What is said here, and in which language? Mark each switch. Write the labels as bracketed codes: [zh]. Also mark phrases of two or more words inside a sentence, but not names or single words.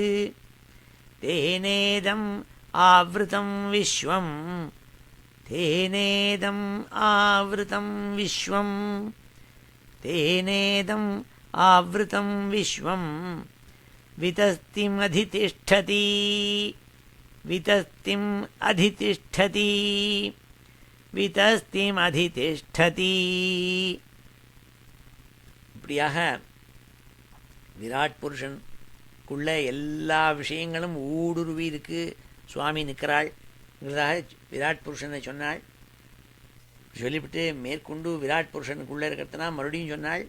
[sa] तेनेदम् आवृतं विश्वं तेनेदम् आवृतं विश्वं तेनेदम् आवृतं विश्वं वितस्तिमधितिष्ठति वितस्तिम् अधितिष्ठति वितस्तिमधितिष्ठति. [ta] இப்படியாக விராட் புருஷனுக்குள்ள எல்லா விஷயங்களும் ஊடுருவி இருக்கு. சுவாமி நிற்கிறாள்ங்கிறதாக விராட் புருஷனை சொன்னாள். சொல்லிவிட்டு மேற்கொண்டு விராட் புருஷனுக்குள்ளே இருக்கிறதுனா மறுபடியும் சொன்னாள்.